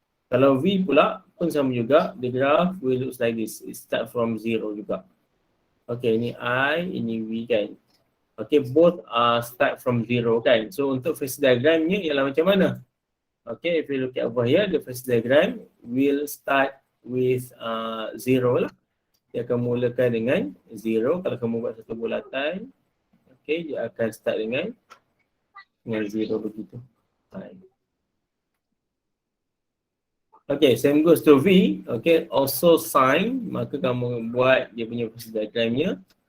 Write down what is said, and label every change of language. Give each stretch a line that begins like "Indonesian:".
Malay: Kalau V pula pun sama juga,
English: the graph will looks like this. It start from 0 juga. Okay,
Malay: ini I, ini V kan.
English: Okay, both start from 0 kan.
Malay: So untuk phasor diagramnya ialah macam mana?
English: Okay, if you look at over here, the phasor diagram will start with 0 lah.
Malay: Dia akan mulakan dengan 0. Kalau kamu buat satu bulatan, okay, dia akan start dengan 0 begitu.
English: Okay, same goes to V. Okay, also sin,
Malay: maka kamu buat dia punya phasor diagramnya.